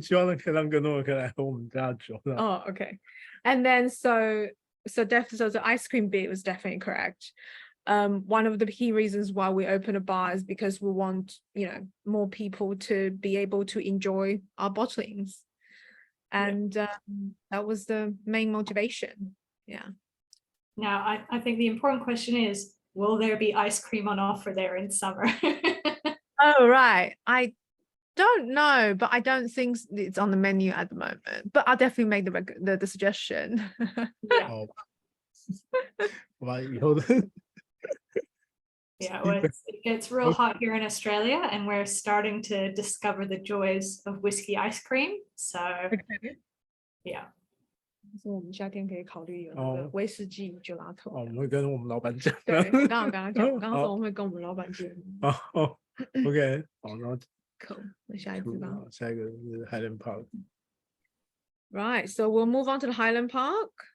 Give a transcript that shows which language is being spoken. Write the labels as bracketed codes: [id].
[zh] 希望可以让更多人可以来喝我们家的酒。 [en] Oh, okay. And then so the ice cream bit was definitely correct. One of the key reasons why we open a bar is because we want, more people to be able to enjoy our bottlings. And that was the main motivation. Yeah. Now, I think the important question is, will there be ice cream on offer there in summer? Oh, right. I don't know, but I don't think it's on the menu at the moment. But I'll definitely make the suggestion. Yeah. [zh] 好吧，以后的。 [en] Yeah, well, it gets real hot here in Australia, and we're starting to discover the joys of whiskey ice cream. So, yeah. [zh] 所以我们夏天可以考虑有那个威士忌酒拉头。我们会跟我们老板讲。对，我刚刚讲，我刚刚说我会跟我们老板讲。 OK， 好，然后 Cool， 那下一支吧。下一个是 Highland Park。 [en] Right, so we'll move on to the Highland Park.